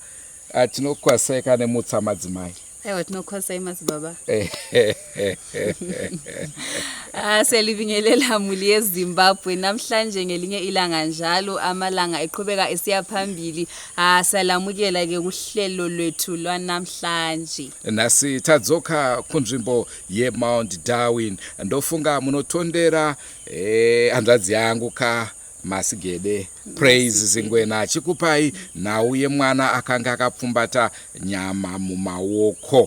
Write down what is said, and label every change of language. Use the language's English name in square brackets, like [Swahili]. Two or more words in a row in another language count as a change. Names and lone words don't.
[Shona] Tinokwaseka nemutsa madzimai. Aiwa tinokwasai madzibaba. [North Ndebele] Selibingelela muli yeZimbabwe namhlanje ngelinye ilanga njalo amalanga eqhubeka esiya phambili. Salamukela ke kuhlelo lwethu lwanamhlanje. [Shona] Nasi tadzoka kunzvimbo yeMount Darwin. Ndofunga munotondera hanzvadzi yangu Masigede praise zingwena chikupai nhau yemwana akanga akapfumbata nyama mumaoko.